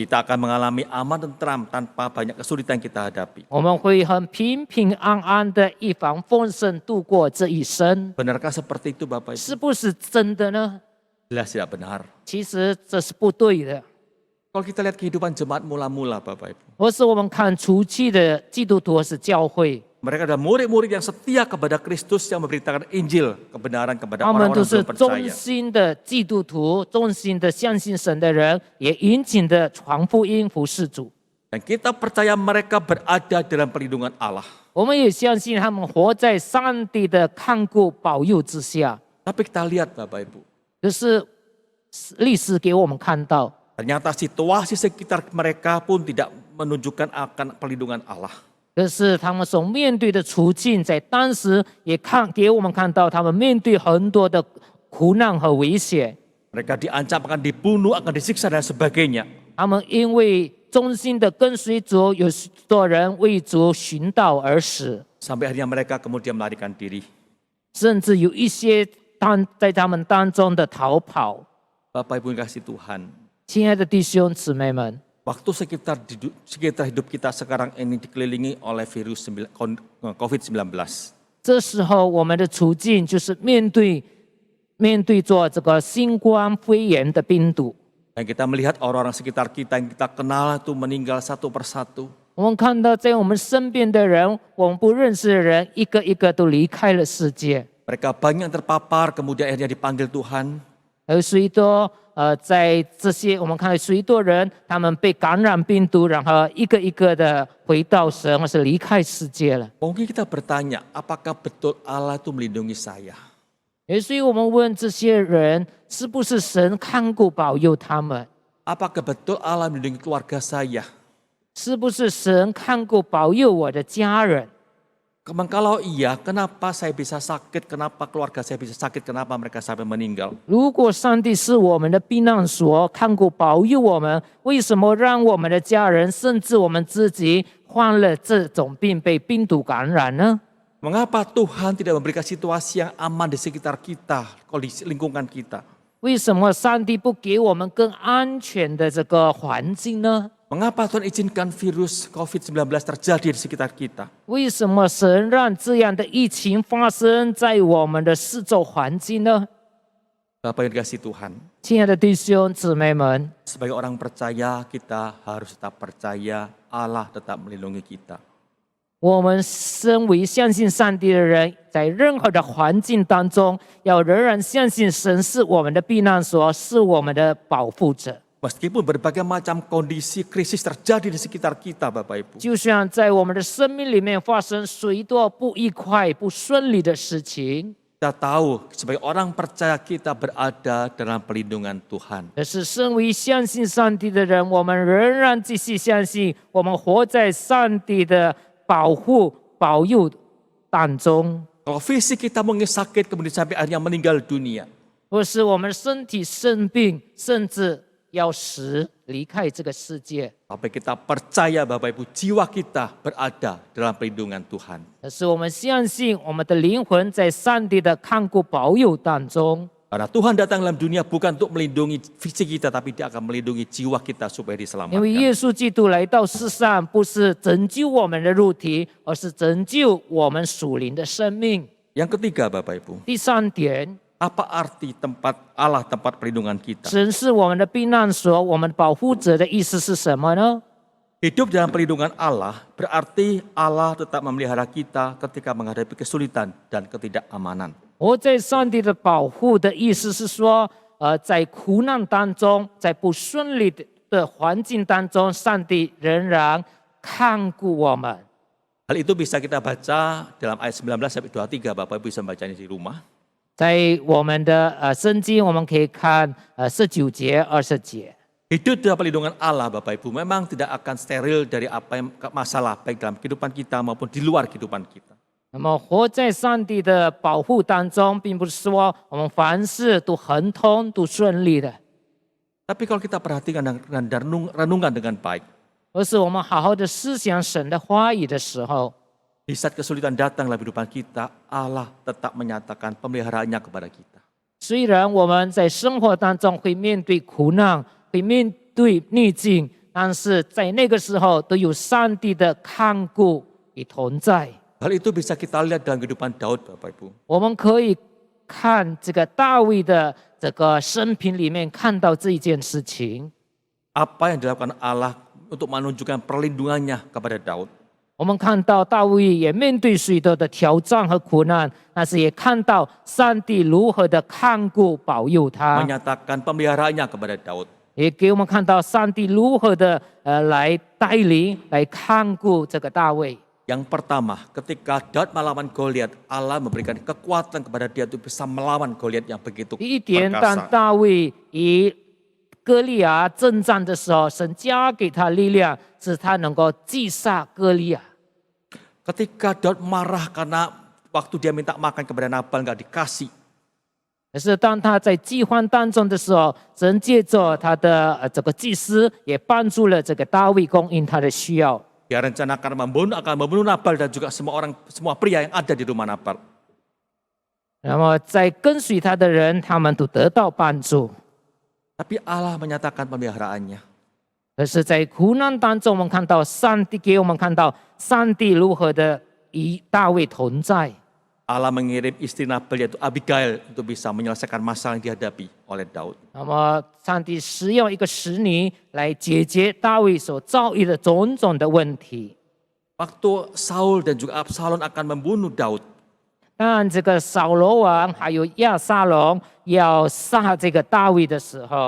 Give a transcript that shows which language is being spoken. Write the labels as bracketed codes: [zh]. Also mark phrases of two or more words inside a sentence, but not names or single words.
[id] Kita akan mengalami aman tentram tanpa banyak kesulitan yang kita hadapi. [zh] 我们会很平平安安的一帆风顺度过这一生。 [id] Benarkah seperti itu Bapak Ibu? [zh] 是不是真的呢？ [id] Jelas tidak benar. [zh] 其实这是不对的。 [id] Kalau kita lihat kehidupan jemaat mula-mula Bapak Ibu, [zh] 或是我们看初期的基督徒是教会， [id] mereka adalah murid-murid yang setia kepada Kristus yang memberitakan Injil, kebenaran kepada [zh] 他们 [id] orang-orang [zh] 都 [id] yang [zh] 是 [id] belum [zh] 忠 [id] percaya. [zh] 心的基督徒，忠心的相信神的人，也殷勤的传福音服侍主。 [id] Dan kita percaya mereka berada dalam perlindungan Allah. [zh] 我们也相信他们活在上帝的看顾保佑之下。 [id] Tapi kita lihat Bapak Ibu, [zh] 可是历史给我们看到， [id] ternyata situasi sekitar mereka pun tidak menunjukkan akan perlindungan Allah. [zh] 可是他们所面对的处境，在当时也给我们看到，他们面对很多的苦难和危险。 [id] Mereka diancam akan dibunuh, akan disiksa dan sebagainya. [zh] 他们因为忠心的跟随主，有许多人为主寻道而死， [id] Sampai akhirnya mereka kemudian melarikan diri. [zh] 甚至有一些在他们当中的逃跑。 [id] Bapak Ibu yang kasih Tuhan, [zh] 亲爱的弟兄姊妹们， [id] waktu sekitar hidup kita sekarang ini dikelilingi oleh virus COVID-19. [zh] 这时候我们的处境就是面对着这个新冠肺炎的病毒。 [id] Dan kita melihat orang-orang sekitar kita yang kita kenal itu meninggal satu persatu. [zh] 我们看到在我们身边的人，我们不认识的人，一个一个都离开了世界。 [id] Mereka banyak yang terpapar, kemudian akhirnya dipanggil Tuhan. [zh] 而许多在这些我们看到许多人，他们被感染病毒，然后一个一个的回到神，或是离开世界了。 [id] Mungkin kita bertanya, apakah betul Allah itu melindungi saya? [zh] 所以我们问这些人，是不是神看顾保佑他们？ [id] Apakah betul Allah melindungi keluarga saya? [zh] 是不是神看顾保佑我的家人？ [id] Kalau iya, kenapa saya bisa sakit? Kenapa keluarga saya bisa sakit? Kenapa mereka sampai meninggal? [zh] 如果上帝是我们的避难所，看顾保佑我们，为什么让我们的家人，甚至我们自己患了这种病，被病毒感染呢？ [id] Mengapa Tuhan tidak memberikan situasi yang aman di sekitar kita, kondisi lingkungan kita? [zh] 为什么上帝不给我们更安全的这个环境呢？ [id] Mengapa Tuhan izinkan virus COVID-19 terjadi di sekitar kita? [zh] 为什么神让这样的疫情发生在我们的四周环境呢？ [id] Bapak yang dikasihi Tuhan, [zh] 亲爱的弟兄姊妹们， [id] sebagai orang percaya kita harus tetap percaya Allah tetap melindungi kita. [zh] 我们身为相信上帝的人，在任何的环境当中，要仍然相信神是我们的避难所，是我们的保护者。 [id] Meskipun berbagai macam kondisi krisis terjadi di sekitar kita, Bapak Ibu. [zh] 就像在我们的生命里面发生许多不愉快、不顺利的事情， [id] Kita tahu sebagai orang percaya kita berada dalam perlindungan Tuhan. [zh] 但是身为相信上帝的人，我们仍然继续相信，我们活在上帝的保护、保佑当中。 [id] Kalau fisik kita mungkin sakit kemudian sampai akhirnya meninggal dunia. [zh] 或是我们身体生病，甚至要死离开这个世界， [id] Tapi kita percaya Bapak Ibu jiwa kita berada dalam perlindungan Tuhan. [zh] 但是我们相信我们的灵魂在上帝的看顾保佑当中。 [id] Karena Tuhan datang dalam dunia bukan untuk melindungi fisik kita, tapi Dia akan melindungi jiwa kita supaya [zh] 因为 [id] diselamatkan. [zh] 耶稣基督来到世上，不是拯救我们的肉体，而是拯救我们属灵的生命。 [id] Yang ketiga Bapak Ibu, [zh] 第三点， [id] apa arti tempat Allah tempat perlindungan kita? [zh] 神是我们的避难所，我们保护者的意思是什么呢？ [id] Hidup dalam perlindungan Allah berarti Allah tetap memelihara kita ketika menghadapi kesulitan dan ketidakamanan. [zh] 活在上帝的保护的意思是说，在苦难当中，在不顺利的环境当中，上帝仍然看顾我们。 [id] Hal itu bisa kita baca dalam ayat 19 sampai 23, Bapak Ibu bisa membacanya di rumah. [zh] 在我们的圣经，我们可以看19节、20节。 [id] Hidup dalam perlindungan Allah, Bapak Ibu, memang tidak akan steril dari apa yang masalah baik dalam kehidupan kita maupun di luar kehidupan kita. [zh] 那么活在上帝的保护当中，并不是说我们凡事都亨通、都顺利的， [id] Tapi kalau kita perhatikan dan renungkan dengan baik, [zh] 而是我们好好的思想神的话语的时候， [id] di saat kesulitan datang dalam kehidupan kita, Allah tetap menyatakan pemeliharaannya kepada kita. [zh] 虽然我们在生活当中会面对苦难，会面对逆境，但是在那个时候都有上帝的看顾与同在。 [id] Hal itu bisa kita lihat dalam kehidupan Daud, Bapak Ibu. [zh] 我们可以看这个大卫的这个生平里面看到这一件事情。 [id] Apa yang dilakukan Allah untuk menunjukkan perlindungannya kepada Daud. [zh] 我们看到大卫也面对许多的挑战和苦难，但是也看到上帝如何的看顾保佑他， [id] Menyatakan pemeliharaannya kepada Daud. [zh] 也给我们看到上帝如何的来带领、来看顾这个大卫。 [id] Yang pertama, ketika Daud melawan Goliat, Allah memberikan kekuatan kepada dia untuk bisa melawan Goliat yang begitu [zh] 第一点，当 [id] perkasa. [zh] 大卫与歌利亚征战的时候，神加给他力量，使他能够击杀歌利亚。 [id] Ketika Daud marah karena waktu dia minta makan kepada Nabal nggak dikasih, [zh] 可是当他在饥荒当中的时候，神借着他的这个祭司，也帮助了这个大卫供应他的需要。 [id] dia rencanakan akan membunuh Nabal dan juga semua pria yang ada di rumah Nabal. [zh] 那么在跟随他的人，他们都得到帮助。 [id] Tapi Allah menyatakan pemeliharaannya. [zh] 可是，在苦难当中，我们看到上帝给我们看到上帝如何的与大卫同在。 [id] Allah mengirim istri Nabal yaitu Abigail untuk bisa menyelesaikan masalah yang dihadapi oleh Daud. [zh] 那么，上帝使用一个使女来解决大卫所遭遇的种种的问题。 [id] Waktu Saul dan juga Absalom akan membunuh Daud, [zh] 当这个扫罗王还有亚撒龙要杀这个大卫的时候，